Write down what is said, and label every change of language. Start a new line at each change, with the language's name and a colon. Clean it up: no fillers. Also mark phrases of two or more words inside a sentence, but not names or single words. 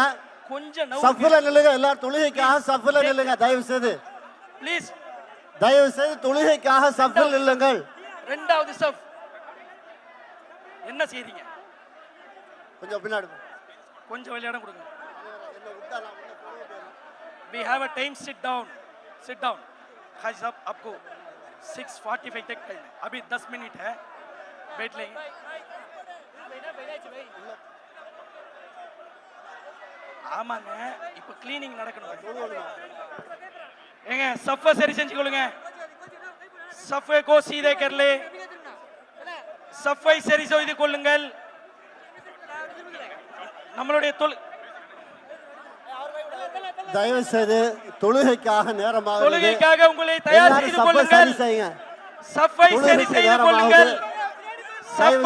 Tamil: கொஞ்சம் சஃப்ல நில்லுங்க எல்லாரும் தொழுகைக்காக சஃப்ல நில்லுங்க தயவு செய்து ப்ளீஸ். தயவு செய்து தொழுகைக்காக சஃப்ல நில்லுங்கள் ரெண்டாவது சஃப். என்ன செய்றீங்க? கொஞ்சம் பின்னாடி கொஞ்சம் விளையாட கொடுங்க.
English: We have a time. Sit down. Sit down.
Hindi: हाजी साहब आपको 6:45 तक टाइम है. अभी 10 मिनट है. बैठ लेंगे.
Tamil: ஆமாங்க இப்போ கிளீனிங் நடக்கணும். ஏங்க சஃபை சரி செஞ்சுக்கொள்ளுங்க.
Hindi: सफ़ को सीधे कर ले.
Tamil: சஃபை சரி செய்து கொள்ளுங்கள். நம்மளுடைய தயவு செய்து தொழுகைக்காக நேரமாக தொழுகைக்காக உங்களை தயார் செய்து கொள்ளுங்கள். செய்யுங்க. சஃபை சரி செய்து கொள்ளுங்கள். சஃபை